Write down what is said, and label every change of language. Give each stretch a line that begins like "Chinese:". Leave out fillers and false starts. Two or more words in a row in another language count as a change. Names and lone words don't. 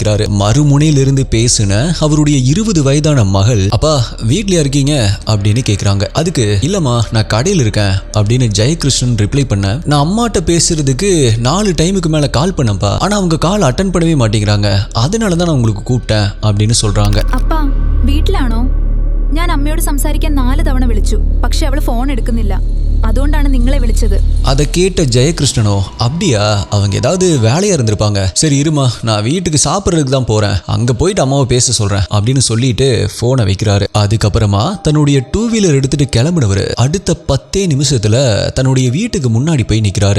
Tamil: மறுமுனையிலிருந்து பேசுன அவருடைய 20 வயதான மகள், அப்பா வீட்லயா இருக்கீங்க அப்படின்னு கேக்குறாங்க. அதுக்கு இல்லம்மா நான் கடையில் இருக்கேன் அப்படின்னு ஜெயகிருஷ்ணன் ரிப்ளை பண்ண, நான் அம்மாட்ட பேசுறதுக்கு 4 டைமுக்கு மேல கால் பண்ணப்பா, ஆனா அவங்க
English: call attend
Tamil: பண்ணவே மாட்டேங்கிறாங்க, அதனாலதான் நான் உங்களுக்கு கூப்பிட்டேன் அப்படின்னு சொல்றாங்க.
Malayalam: அப்பா വീട്ടിലാണോ? ഞാൻ അമ്മയോട് സംസാരിക്കാൻ 4 തവണ വിളിച്ചു, പക്ഷെ അവൾ ഫോൺ എടുക്കുന്നില്ല, അതുകൊണ്ടാണ് നിങ്ങളെ വിളിച്ചത്.
Tamil: அதை கேட்ட ஜெயகிருஷ்ணனோ, அப்படியா அவங்க ஏதாவது வேலையா இருந்திருப்பாங்க, சரி இருமா நான் வீட்டுக்கு சாப்பிட்றதுக்கு தான் போறேன், அங்க போயிட்டு அம்மாவை பேச சொல்றேன் அப்படின்னு சொல்லிட்டு போனை வைக்கிறாரு. அதுக்கப்புறமா தன்னுடைய
English: two wheeler
Tamil: எடுத்துட்டு கிளம்பினவர் அடுத்த 10 நிமிஷத்துல தன்னுடைய வீட்டுக்கு முன்னாடி போய் நிக்கிறாரு.